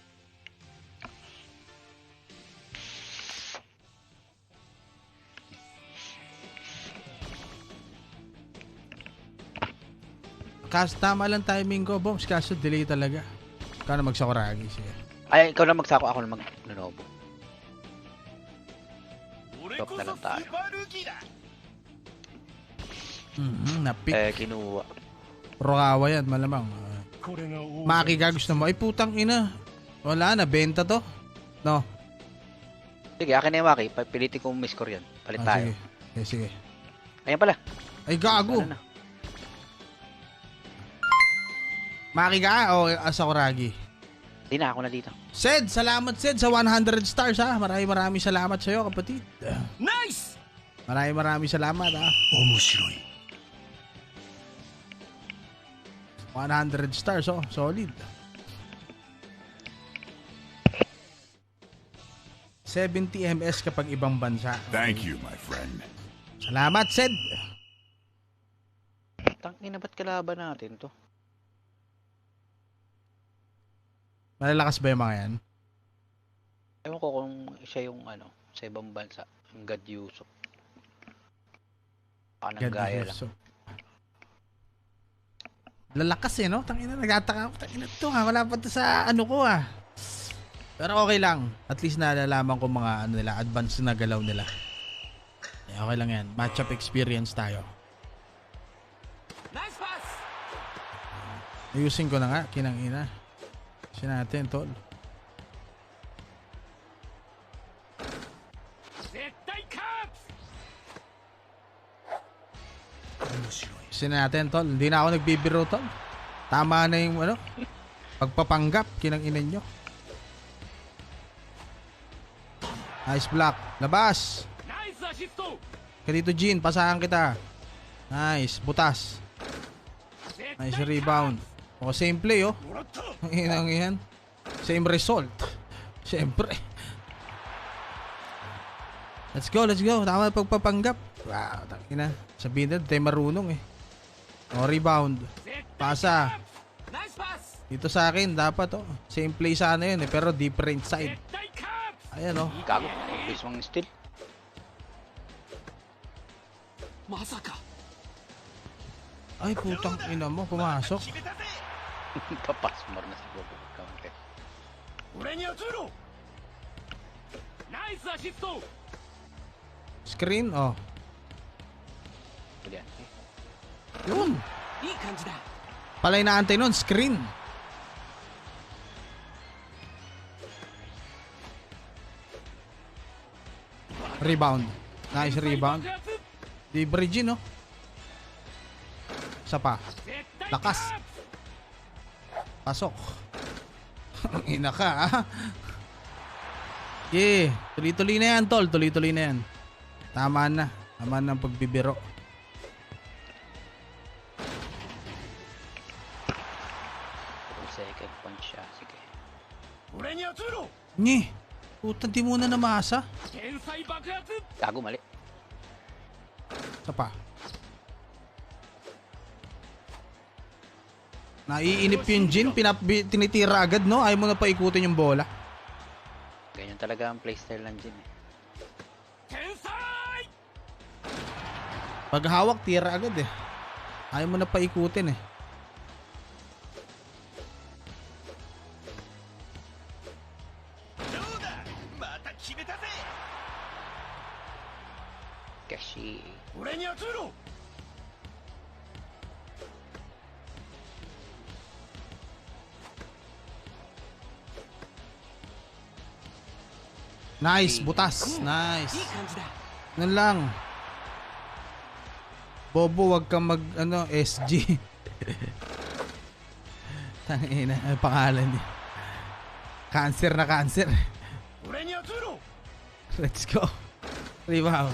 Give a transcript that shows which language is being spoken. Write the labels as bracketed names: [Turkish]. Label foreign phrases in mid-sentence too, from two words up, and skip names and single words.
[Filipino] Tama lang timing ko, Bombs. Kaso delay talaga. Kano magsakuragi siya. Ay, ikaw na magsako, ako na mag-Lenovo. [Japanese] 俺こそスーパールーキーだ [Filipino] Napik. Kinuha. Rokawa yan, malamang. [Japanese] これが王 [Filipino] Maki ka, gusto mo. Ay, putang ina. Wala na, benta to. No. Sige, akin na yung Maki. Pilitin kong miscore yan. Palit Ah, tayo. sige. Okay, sige. Ayan pala. Ay, gago. Ano na? Maki ka o Sakuragi? Hindi na, ako na dito. Sed, salamat Sed sa 100 stars ha. Maraming salamat sa iyo, kapatid. [Japanese] ナイス [Filipino] Maraming salamat ha. [Japanese] 面白い [Filipino] 100 stars oh, solid. 70 MS kapag ibang bansa. [English] Thank you, my friend. [Filipino] Salamat Sed. Tangina, ba't kalaban natin to? Malalakas ba yung mga yan? Ewan ko kung siya yung sa ibang bansa. Yung God Yusuf. Baka God nanggaya lang. bless, oh. Lalakas eh, no? Tangina, nagataka ako. Tangina to ha. Wala pa to sa ko ha. Pero okay lang. At least nalalaman ko mga nila, advanced na galaw nila. Eh, okay lang yan. Matchup experience tayo. [Japanese] ナイスパス [Filipino] Ayusin ko na nga, kinang-ina. Kasi natin, tol. [Japanese] 絶対カープ面白い [Filipino] Kasi natin, tol. Hindi na ako nagbibiro, tol. Tama na yung, pagpapanggap, kinang-ina nyo. [English] Nice block. Labas. [Japanese] ナイスアシスト [Filipino] Ka dito, Jean. Pasahan kita. Nice. Butas. [Japanese] 絶 [Filipino] Nice [Japanese] 対 [Filipino] rebound. O, [English] same play, [Filipino] oh. [Japanese] もらった [Filipino] Ang inang yan. [English] Same result. [Filipino] Siyempre. [English] Let's go, let's go. [Filipino] Tama na pagpapanggap. Wow, takina. Sabihin na, tayo marunong eh. O, rebound. Pasa. [Japanese] ナイスパス [Filipino] Dito sa akin, dapat oh. [English] Same play [Filipino] sana yun eh, pero [English] different side. [Japanese] 絶対カー [Filipino] Ayan oh. Gago. Please mong steal. [Japanese] プまさか [Filipino] Ay, putang ina mo, pumasok. [Japanese] 決めたぜ [Filipino] Papas mo na siguro. Kaunti. [Japanese] 俺に移ろうナイスアシスト [Filipino] Screen, oh. Huli yan. Yun. [Japanese] いい感じだ [Filipino] Palay na antay nun, screen. Rebound. [English] Nice rebound. [Japanese] 爆発 [Filipino] Di bridge no? Isa pa. [Japanese] 絶対 [Filipino] Lakas. [Japanese] カープ [Filipino] Pasok. Ang ina ka, ah. Yeah. Tuloy-tuloy na yan, tol. Tuloy-tuloy na yan. Tama na. Tama na ang pagbibiro. [English] Second punch [Filipino] siya. Sige. [Japanese] 俺に移ろう [Filipino] Nye. Puta, di muna namasa. [Japanese] 天才爆発 [Filipino] Gago, mali. Isa pa. Naiinip yung Jin. Tinitira agad, no? Ayaw mo na paikutin yung bola. Ganyan talaga ang playstyle ng Jin eh. [Japanese] 天才 [Filipino] Pag hawak, tira agad eh. Ayaw mo na paikutin eh. Kashi. [Japanese] 俺に移ろう [Filipino] Nice, butas. Nice. [Japanese] いい感じだ [Filipino] Nun lang. Bobo, wag kang mag, SG. Tangina, ang pangalan niya. Cancer na cancer. [Japanese] 俺に移ろう [English] Let's go. Rebound.